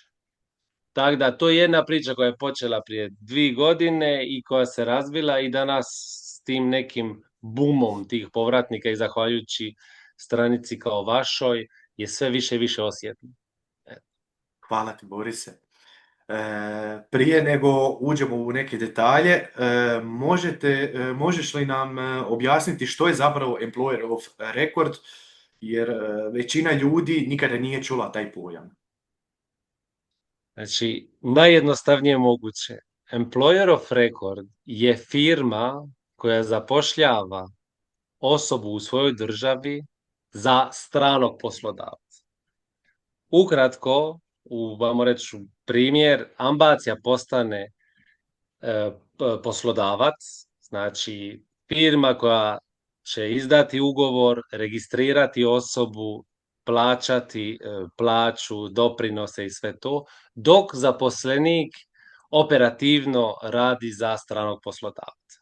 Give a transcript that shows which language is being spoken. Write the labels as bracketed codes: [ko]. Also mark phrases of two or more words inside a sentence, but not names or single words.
[hr] Tako da to je jedna priča koja je počela prije 2 godine i koja se razvila i danas s tim nekim bumom tih povratnika i zahvaljujući stranici kao vašoj je sve više i više osjetno. Hvala ti, Borise. Prije nego uđemo u neke detalje, možeš li nam objasniti što je zapravo [en] employer of record, [hr] jer većina ljudi nikada nije čula taj pojam. Znači, najjednostavnije moguće. [en] Employer of record [hr] je firma koja zapošljava osobu u svojoj državi za stranog poslodavca. Ukratko, vamo reći primjer, Ambacija postane poslodavac, znači firma koja će izdati ugovor, registrirati osobu, plaćati plaću, doprinose i sve to, dok zaposlenik operativno radi za stranog poslodavca.